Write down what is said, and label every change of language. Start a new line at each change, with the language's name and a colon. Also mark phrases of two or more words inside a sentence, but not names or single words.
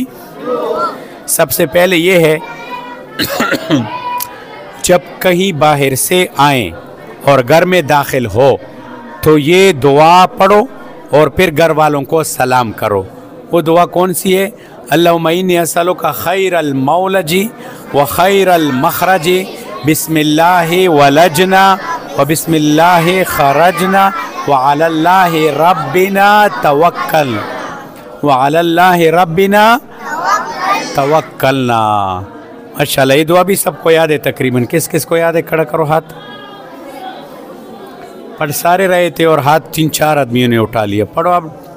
Urdu: سب سے پہلے یہ ہے جب کہیں باہر سے آئے اور گھر میں داخل ہو تو یہ دعا پڑھو اور پھر گھر والوں کو سلام کرو. وہ دعا کون سی ہے?
Arabic: اللهم انی اسألک خیر المولج و خیر المخرج، بسم اللہ ولجنا و بسم اللہ خرجنا وعلی اللہ ربنا توکل وعلی اللہ ربنا توکلنا۔
Urdu: ماشاءاللہ یہ دعا بھی سب کو یاد ہے تقریباً، کس کس کو یاد ہے؟ کھڑا کرو ہاتھ۔ پڑھ سارے رہے تھے اور ہاتھ 3-4 آدمیوں نے اٹھا لیا، پڑھو اب۔